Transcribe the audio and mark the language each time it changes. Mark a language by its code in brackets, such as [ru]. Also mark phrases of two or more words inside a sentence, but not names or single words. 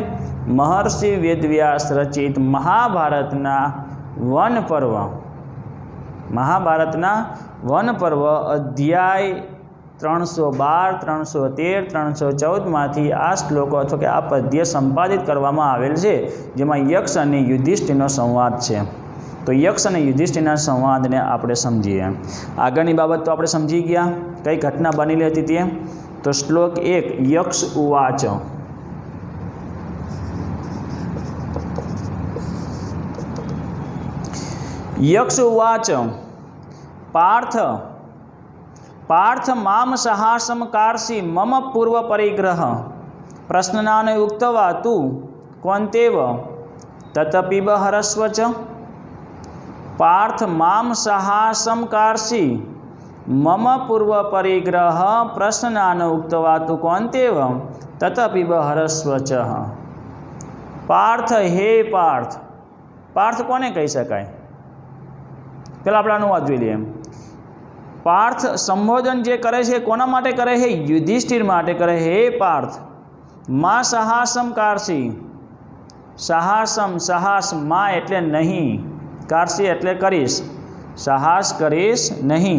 [gu] મહર્ષિ વેદવ્યાસ રચિત મહાભારતના વન પર્વ, મહાભારતના વન પર્વ અધ્યાય 312, 313, 314માંથી આ શ્લોકો અથવા કે આ પદ્ય સંપાદિત કરવામાં આવેલ છે, જેમાં યક્ષ અને યુધિષ્ઠિરનો સંવાદ છે। તો યક્ષ અને યુધિષ્ઠિરના સંવાદને આપણે સમજીએ। આગળની બાબત તો આપણે સમજી ગયા, કઈ ઘટના બનેલી હતી તે। તો શ્લોક 1 [sa] યક્ષ ઉવાચ, यक्ष उवाच पार्थ पार्थ माम सहासम कार्षि मम पूर्व परिग्रह प्रश्नान उक्त्वा तु कौन्तेव ततपिब हरस्व च। पार्थ माम सहासम कार्षि मम पूर्व परिग्रह प्रश्नान उक्त्वा तु कौन्तेव ततपिब हरस्व च। [gu] પાર્થ હે પાર્થ, પાર્થ કોને કહી શકાય? पहला આપણે અનુવાદ જોઈ લઈએ। પાર્થ સંબોધન જે કરે છે કોના માટે કરે છે? યુધિષ્ઠિર માટે કરે। [sa] હે પાર્થ, મા સહાસમ કાર્ષિ, સહાસમ સહાસ મા [gu] એટલે નહીં, કાર્ષિ એટલે કરીશ, સાહસ કરીશ નહીં।